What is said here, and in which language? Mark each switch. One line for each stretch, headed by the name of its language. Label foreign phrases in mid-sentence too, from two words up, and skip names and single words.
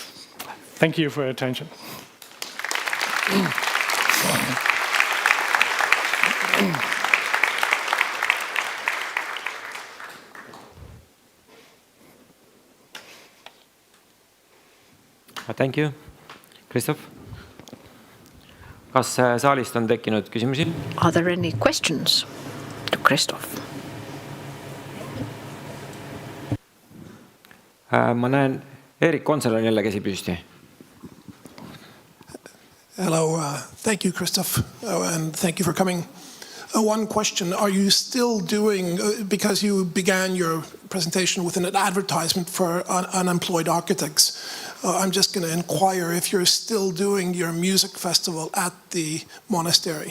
English: Thank you for your attention. Thank you. Christoph?
Estonian: Kas saalist on tekkinud küsimusi?
English: Are there any questions to Christoph?
Estonian: Ma näen, Erik Konsel on jälle käsi püsti.
English: Hello, thank you, Christoph, and thank you for coming. One question, are you still doing, because you began your presentation with an advertisement for unemployed architects, I'm just going to inquire if you're still doing your music festival at the monastery.